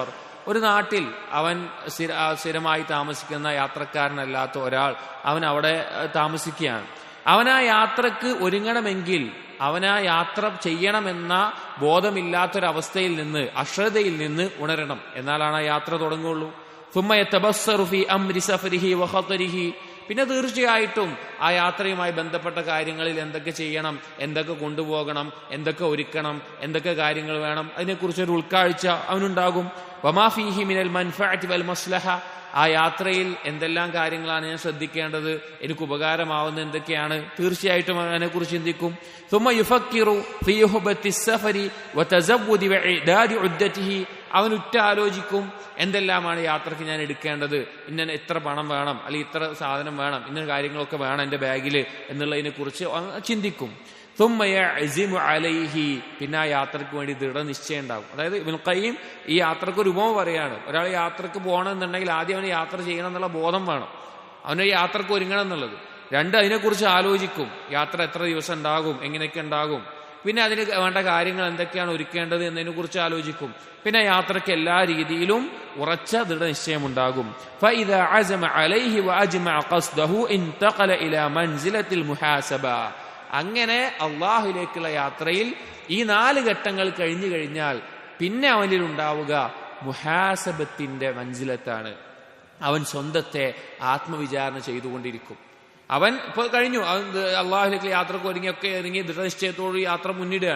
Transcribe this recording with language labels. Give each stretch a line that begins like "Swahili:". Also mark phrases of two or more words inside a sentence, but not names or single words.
Malayalam: ഒരു നാട്ടിൽ അവൻ സ്ഥിരമായി താമസിക്കുന്ന യാത്രക്കാരനല്ലാത്ത ഒരാൾ അവൻ അവിടെ താമസിക്കുകയാണ്. അവൻ ആ യാത്രക്ക് ഒരുങ്ങണമെങ്കിൽ, അവൻ ആ യാത്ര ചെയ്യണമെന്ന ബോധമില്ലാത്തൊരവസ്ഥയിൽ നിന്ന്, അശ്രദ്ധയിൽ നിന്ന് ഉണരണം. എന്നാലാണ് ആ യാത്ര തുടങ്ങുള്ളൂ.
Arabic: ثم يتبصر في أمر سفره وخطره.
Malayalam: പിന്നെ തീർച്ചയായിട്ടും ആ യാത്രയുമായി ബന്ധപ്പെട്ട കാര്യങ്ങളിൽ എന്തൊക്കെ ചെയ്യണം, എന്തൊക്കെ കൊണ്ടുപോകണം, എന്തൊക്കെ ഒരുക്കണം, എന്തൊക്കെ കാര്യങ്ങൾ വേണം, അതിനെക്കുറിച്ചൊരു ഉൾക്കാഴ്ച അവനുണ്ടാകും.
Arabic: وما فيه من المنفعة والمصلحة.
Malayalam: ആ യാത്രയിൽ എന്തെല്ലാം കാര്യങ്ങളാണ് ഞാൻ ശ്രദ്ധിക്കേണ്ടത്, എനിക്ക് ഉപകാരമാവുന്ന എന്തൊക്കെയാണ്, തീർച്ചയായിട്ടും അതിനെക്കുറിച്ച് ചിന്തിക്കും.
Arabic: ثم يفكر في يهبة السفر وتزود وإعداد عدته.
Malayalam: അവൻ ആലോചിക്കും എന്തെല്ലാമാണ് യാത്രയ്ക്ക് ഞാൻ എടുക്കേണ്ടത്, ഇന്ന എത്ര പണം വേണം, അല്ലെങ്കിൽ ഇത്ര സാധനം വേണം, ഇന്ന കാര്യങ്ങളൊക്കെ വേണം എൻ്റെ ബാഗിൽ എന്നുള്ളതിനെ കുറിച്ച് ചിന്തിക്കും.
Arabic: ثم يعزم عليه.
Malayalam: പിന്നെ ആ യാത്രയ്ക്ക് വേണ്ടി ദൃഢനിശ്ചയം ഉണ്ടാകും. അതായത് ഇബ്നുൽ ഖയ്യിം ഈ യാത്രക്ക് ഒരു ഉപമ പറയാണ്. ഒരാൾ യാത്രക്ക് പോകണമെന്നുണ്ടെങ്കിൽ ആദ്യം അവന് യാത്ര ചെയ്യണം എന്നുള്ള ബോധം വേണം, അവന് യാത്രക്ക് ഒരുങ്ങണം എന്നുള്ളത്. 2, അതിനെക്കുറിച്ച് ആലോചിക്കും. യാത്ര എത്ര ദിവസം ഉണ്ടാകും, എങ്ങനെയൊക്കെ ഉണ്ടാകും, പിന്നെ അതിന് വേണ്ട കാര്യങ്ങൾ എന്തൊക്കെയാണ് ഒരുക്കേണ്ടത് എന്നതിനെ കുറിച്ച് ആലോചിക്കും. പിന്നെ യാത്രയ്ക്ക് എല്ലാ രീതിയിലും ഉറച്ച ദൃഢനിശ്ചയമുണ്ടാകും.
Arabic: فإذا عزم عليه وأجمع قصده انتقل إلى منزلة المحاسبة.
Malayalam: അങ്ങനെ അള്ളാഹുലേക്കുള്ള യാത്രയിൽ ഈ 4 ഘട്ടങ്ങൾ കഴിഞ്ഞു കഴിഞ്ഞാൽ പിന്നെ അവനിൽ ഉണ്ടാവുക മുഹാസബത്തിന്റെ മൻസിലത്താണ്. അവൻ സ്വന്തത്തെ ആത്മവിചാരണ ചെയ്തുകൊണ്ടിരിക്കും. അവൻ ഇപ്പോൾ കഴിഞ്ഞു, അവൻ അള്ളാഹുലേക്ക് യാത്രക്ക് ഒരുങ്ങി ദൃഢനിശ്ചയത്തോട് യാത്ര മുന്നിടുകയാണ്.